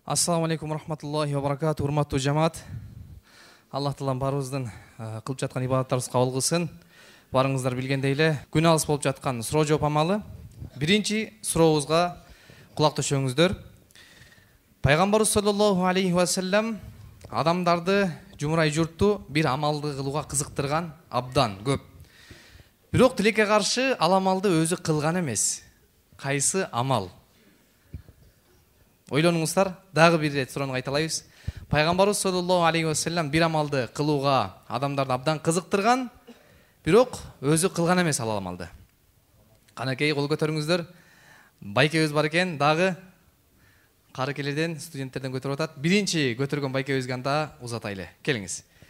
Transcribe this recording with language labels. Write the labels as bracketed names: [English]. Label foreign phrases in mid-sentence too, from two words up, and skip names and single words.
[Arabic] السلام عليكم ورحمة الله وبركاته, [Kyrgyz] урматтуу жамаат. Аллах Таалам барыбыздын кылып жаткан ибадаттарыбызды кабыл кылсын. Барыңыздар билгендей эле күн алыс болуп жаткан суроо жооп амалы. Биринчи сурообузга кулак төшөңүздөр. Пайгамбарыбыз [Arabic] صلى الله عليه وسلم [Kyrgyz] адамдарды, жумурай журтту бир амалды кылууга кызыктырган абдан көп. Бирок тилекке каршы ал амалды өзү кылган эмес. Кайсы амал? Ойлонуңуздар, дагы бир рет суроону кайталайбыз. Пайгамбарыбыз [Arabic] صلى الله عليه وسلم [Kyrgyz] бир амалды кылууга адамдарды абдан кызыктырган, бирок өзү кылган эмес ал амалды. Канакей кол көтөрүңүздөр. Байкебиз бар экен, дагы карыкелерден, студенттерден көтөрүп атат. Биринчи көтөргөн байкебизге анда узатайлы. Келиңиз.